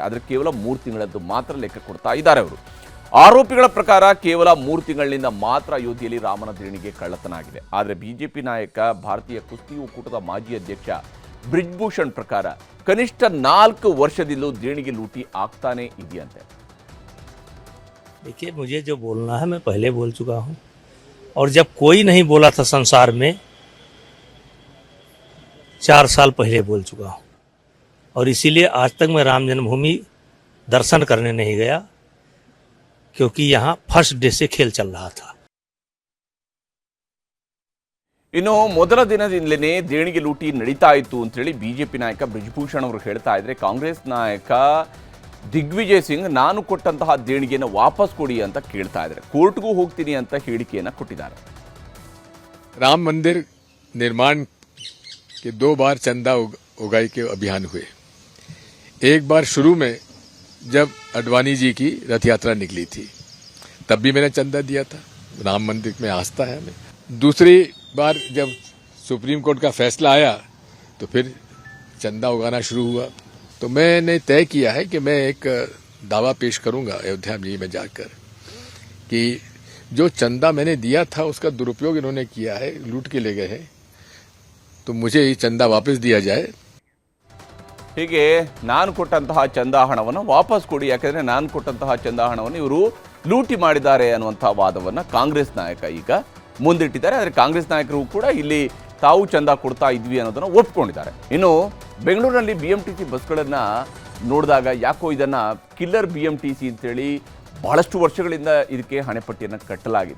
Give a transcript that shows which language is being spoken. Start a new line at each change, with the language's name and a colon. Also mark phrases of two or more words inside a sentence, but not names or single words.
Kannada: ಆದರೆ ಕೇವಲ 3 ತಿಂಗಳದ್ದು ಮಾತ್ರ ಲೆಕ್ಕ ಕೊಡ್ತಾ ಇದ್ದಾರೆ ಅವರು. ಆರೋಪಿಗಳ ಪ್ರಕಾರ ಕೇವಲ 3 ತಿಂಗಳಿನಿಂದ ಮಾತ್ರ ಅಯೋಧ್ಯೆಯಲ್ಲಿ ರಾಮನ ದೇಣಿಗೆ ಕಳ್ಳತನ ಆಗಿದೆ. ಆದರೆ BJP ನಾಯಕ, ಭಾರತೀಯ ಕುಸ್ತಿ ಒಕ್ಕೂಟದ ಮಾಜಿ ಅಧ್ಯಕ್ಷ ಬ್ರಿಜ್ಭೂಷಣ್ ಪ್ರಕಾರ ಕನಿಷ್ಠ 4 ವರ್ಷದಿಂದಲೂ ದೇಣಿಗೆ ಲೂಟಿ ಆಗ್ತಾನೆ ಇದೆಯಂತೆ.
Hindi: देखिए, मुझे जो बोलना है मैं पहले बोल चुका हूँ, और जब कोई नहीं बोला था संसार में 4 साल पहले बोल चुका हूँ, और इसीलिए आज तक मैं राम जन्मभूमि दर्शन करने नहीं गया, क्योंकि यहाँ
English: first day
Hindi: से खेल चल रहा था.
Kannada: ಇನ್ನು ಮೊದಲ ದಿನದಿಂದಲೇ ದೇಣಿಗೆ ಲೂಟಿ ನಡೀತಾ ಇತ್ತು ಅಂತೇಳಿ BJP ನಾಯಕ ಬ್ರಿಜ್ಭೂಷಣ್ ಅವರು ಹೇಳ್ತಾ ಇದ್ರೆ, ಕಾಂಗ್ರೆಸ್ ನಾಯಕ ದಿಗ್ವಿಜಯ್ ಸಿಂಗ್ ನಾನು ಕೊಟ್ಟಂತಹ ದೇಣಿಗೆಯನ್ನು ವಾಪಸ್ ಕೊಡಿ ಅಂತ ಕೇಳ್ತಾ ಇದ್ದಾರೆ. ಕೋರ್ಟ್ಗೂ ಹೋಗ್ತೀನಿ ಅಂತ ಹೇಳಿಕೆಯನ್ನು ಕೊಟ್ಟಿದ್ದಾರೆ.
Hindi: राम मंदिर निर्माण के 2 बार चंदा उगाई के अभियान हुए. एक बार शुरू में जब अडवाणी जी की रथ यात्रा निकली थी तब भी मैंने चंदा दिया था. राम मंदिर में आस्था है हमें. दूसरी बार जब सुप्रीम कोर्ट का फैसला आया तो फिर चंदा उगाना शुरू हुआ. तो मैंने तय किया है कि मैं एक दावा पेश करूंगा अयोध्या जी में जाकर कि जो चंदा मैंने दिया था उसका दुरुपयोग इन्होंने किया है, लूट के ले गए हैं, तो मुझे ये चंदा वापस दिया जाए.
Kannada: ಹೀಗೆ ನಾನು ಕೊಟ್ಟಂತಹ ಚಂದಾ ಹಣವನ್ನು ವಾಪಸ್ ಕೊಡಿ, ಯಾಕೆಂದರೆ ನಾನು ಕೊಟ್ಟಂತಹ ಚಂದಾ ಹಣವನ್ನು ಇವರು ಲೂಟಿ ಮಾಡಿದ್ದಾರೆ ಅನ್ನುವಂಥ ವಾದವನ್ನು ಕಾಂಗ್ರೆಸ್ ನಾಯಕ ಈಗ ಮುಂದಿಟ್ಟಿದ್ದಾರೆ. ಆದರೆ ಕಾಂಗ್ರೆಸ್ ನಾಯಕರು ಕೂಡ ಇಲ್ಲಿ ತಾವು ಚಂದ ಕೊಡ್ತಾ ಇದ್ವಿ ಅನ್ನೋದನ್ನು ಒಪ್ಕೊಂಡಿದ್ದಾರೆ. ಇನ್ನು ಬೆಂಗಳೂರಿನಲ್ಲಿ BMTC ಬಸ್ಗಳನ್ನು ನೋಡಿದಾಗ ಯಾಕೋ ಇದನ್ನು ಕಿಲ್ಲರ್ BMTC ಅಂತೇಳಿ ಬಹಳಷ್ಟು ವರ್ಷಗಳಿಂದ ಇದಕ್ಕೆ ಹಣೆಪಟ್ಟಿಯನ್ನು ಕಟ್ಟಲಾಗಿತ್ತು.